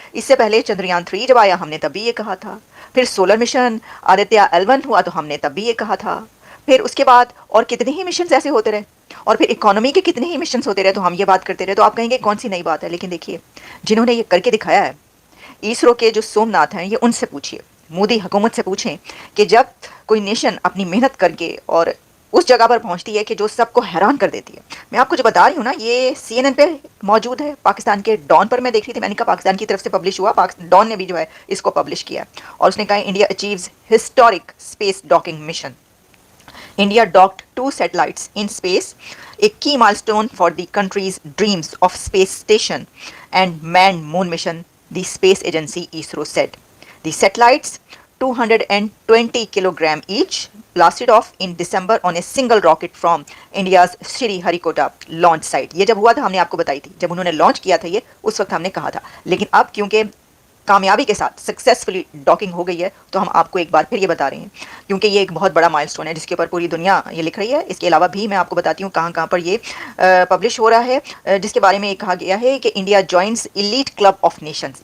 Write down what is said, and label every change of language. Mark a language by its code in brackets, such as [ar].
[hi] इससे पहले चंद्रयान 3 जब आया हमने तब भी ये कहा था, फिर सोलर मिशन आदित्य L1 हुआ तो हमने तब भी ये कहा था, फिर उसके बाद और कितने ही मिशन ऐसे होते रहे, और फिर इकोनॉमी के कितने ही मिशन होते रहे तो हम ये बात करते रहे। तो आप कहेंगे कौन सी नई बात है, लेकिन देखिए जिन्होंने ये करके दिखाया है इसरो के जो सोमनाथ हैं, ये उनसे पूछिए, मोदी हुकूमत से पूछें कि जब कोई नेशन अपनी मेहनत करके और उस जगह पर पहुंचती है कि जो सबको हैरान कर देती है। मैं आपको जो बता रही हूँ ना, ये CNN पे मौजूद है, पाकिस्तान के डॉन पर मैं देख रही थी, मैंने कहा पाकिस्तान की तरफ से पब्लिश हुआ, डॉन ने भी जो है इसको पब्लिश किया और उसने कहा [en] India achieves historic space docking mission. India docked 2 satellites in space, a key milestone for the country's dreams of space station and manned moon mission, the space agency ISRO said. The satellites, 220 kilogram each, blasted off in December on a single rocket from India's Sriharikota launch site. [hi] ये जब हुआ था हमने आपको बताई थी, जब उन्होंने लॉन्च किया था ये, उस वक्त हमने कहा था। लेकिन अब क्योंकि कामयाबी के साथ सक्सेसफुली डॉकिंग हो गई है तो हम आपको एक बार फिर ये बता रहे हैं, क्योंकि ये एक बहुत बड़ा माइलस्टोन है जिसके ऊपर पूरी दुनिया ये लिख रही है। इसके अलावा भी मैं आपको बताती हूँ कहाँ पर ये पब्लिश हो रहा है, जिसके बारे में ये कहा गया है कि [en] India joins elite club of nations.